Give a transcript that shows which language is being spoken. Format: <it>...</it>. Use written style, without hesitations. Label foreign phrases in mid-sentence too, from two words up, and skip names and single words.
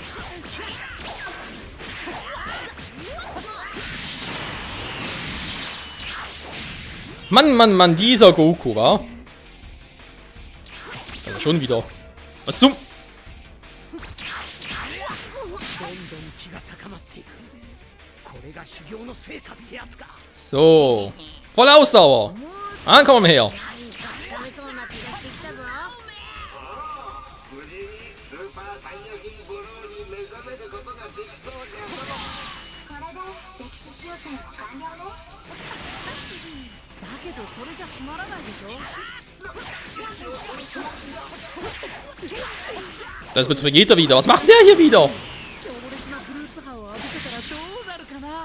<de>Mann, Mann, Mann, dieser Goku, wa? Aber schon wieder. Was zum... So. Volle Ausdauer. Dann kommen wir her.</de> <ja>けどそれじゃつまらないでしょ。</ja> <de>Das wird Vegeta wieder. Was macht der hier wieder?</de> <ja>強烈なフルーツ波を浴びせたらどうなるかな。</ja>